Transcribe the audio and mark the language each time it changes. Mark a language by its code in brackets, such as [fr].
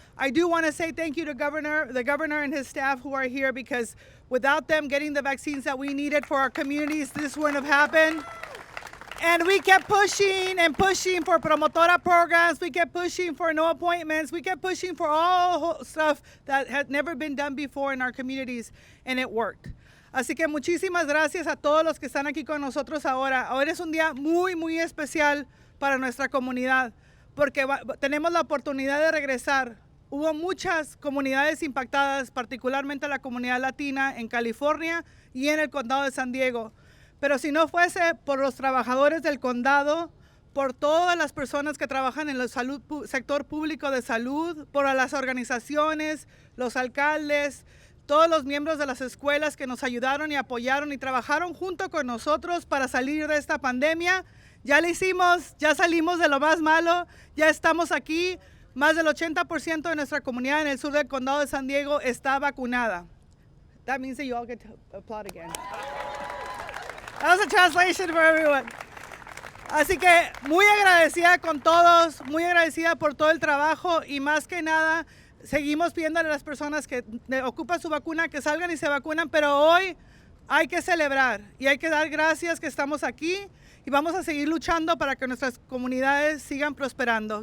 [en] I do want to say thank you to the governor and his staff who are here, because without them getting the vaccines that we needed for our communities, this wouldn't have happened. And we kept pushing and pushing for promotora programs. We kept pushing for no appointments. We kept pushing for all stuff that had never been done before in our communities, and it worked. [es] Así que muchísimas gracias a todos los que están aquí con nosotros ahora. Ahora es un día muy, muy especial para nuestra comunidad, porque tenemos la oportunidad de regresar. Hubo muchas comunidades impactadas, particularmente la comunidad latina en California y en el condado de San Diego. Pero si no fuese por los trabajadores del condado, por todas las personas que trabajan en el sector público de salud, por las organizaciones, los alcaldes, todos los miembros de las escuelas que nos ayudaron y apoyaron y trabajaron junto con nosotros para salir de esta pandemia, ya lo hicimos, ya salimos de lo más malo, ya estamos aquí. Más del 80% de nuestra comunidad en el sur del condado de San Diego está vacunada. [en] That means that you all get to applaud again. That was a translation for everyone. [es] Así que muy agradecida con todos, muy agradecida por todo el trabajo, y más que nada seguimos pidiéndole a las personas que ocupan su vacuna que salgan y se vacunan, pero hoy hay que celebrar y hay que dar gracias que estamos aquí, y vamos a seguir luchando para que nuestras comunidades sigan prosperando.